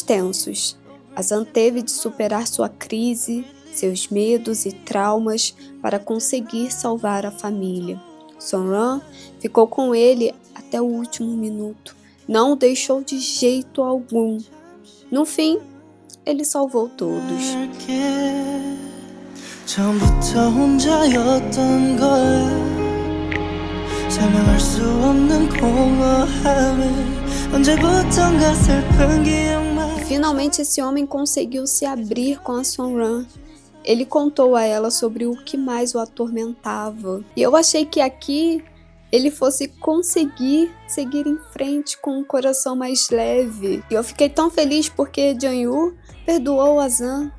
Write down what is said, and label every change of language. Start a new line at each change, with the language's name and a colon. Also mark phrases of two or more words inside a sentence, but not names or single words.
Portuguese: Azan teve de superar sua crise seus medos e traumas para conseguir salvar a família. Sonran ficou com ele até o último minuto, não o deixou de jeito algum. No fim, ele salvou todos.
Korean: 처음부터 혼자였던 걸 설명할 수 없는 공허함에 언제부턴가 슬픈 기억만.
Portuguese: Finalmente esse homem conseguiu se abrir com a Sonran. Ele contou a ela sobre o que mais o atormentava. E eu achei que aqui ele fosse conseguir seguir em frente com um coração mais leve. E eu fiquei tão feliz porque Jang-woo perdoou Azan.